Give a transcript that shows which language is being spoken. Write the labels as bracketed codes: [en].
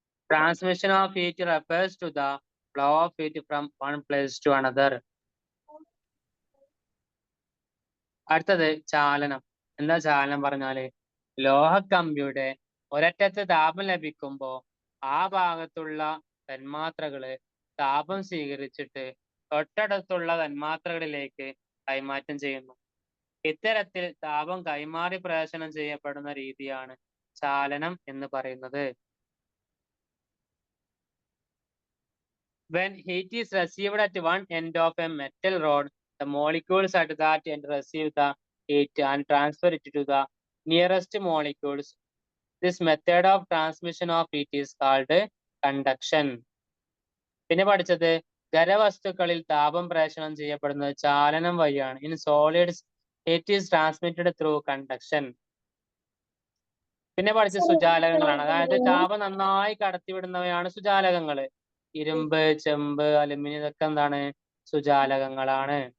[en] Transmission of heat refers to the flow of heat from one place to another. [ml] അടുത്തത് ചാലനം. എന്താ ചാലനം പറഞ്ഞാല് ലോഹക്കമ്പിയുടെ ഒരറ്റത്ത് താപം ലഭിക്കുമ്പോൾ ആ ഭാഗത്തുള്ള തന്മാത്രകള് താപം സ്വീകരിച്ചിട്ട് തൊട്ടടുത്തുള്ള തന്മാത്രകളിലേക്ക് കൈമാറ്റം ചെയ്യുന്നു. ഇത്തരത്തിൽ താപം കൈമാറി പ്രേഷണം ചെയ്യപ്പെടുന്ന രീതിയാണ് ചാലനം എന്ന് പറയുന്നത്. [en] When heat is received at one end of a metal rod, the molecules at that end receive the heat and transfer it to the nearest molecules. This method of transmission of heat is called conduction. [ml] പിന്നെ പഠിച്ചത് ഖരവസ്തുക്കളിൽ താപം പ്രേഷണം ചെയ്യപ്പെടുന്നത് ചാലനം വഴിയാണ്. [en] In solids, heat is transmitted through conduction. [ml] പിന്നെ പഠിച്ച സുജാലകങ്ങളാണ്. അതായത് താപം നന്നായി കടത്തിവിടുന്നവയാണ് സുജാലകങ്ങള്. ഇരുമ്പ്, ചെമ്പ്, അലുമിനിയം ഇതൊക്കെ എന്താണ്? സുജാലകങ്ങളാണ്.